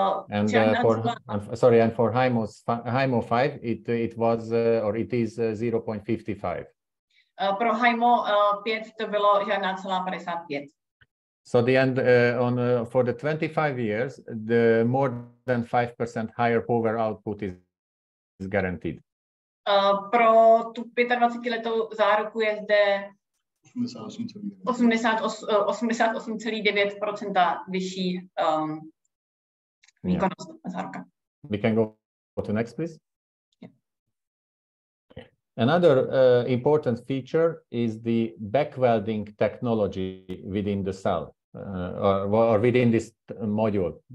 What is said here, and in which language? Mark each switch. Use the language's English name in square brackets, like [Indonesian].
[English] And for HIMO 5, it was or it is 0.55. [Czech] Pro HIMO 5 to bylo žádná celá 55. [English] So the end for the 25 years, the more than 5% higher power output is guaranteed. [Czech] Pro tu 25letou záruku je zde 88,9% vyšší výkonnost záruka. [English] We can go to next, please. Yeah. Another important feature is the back welding technology within the cell or within this module.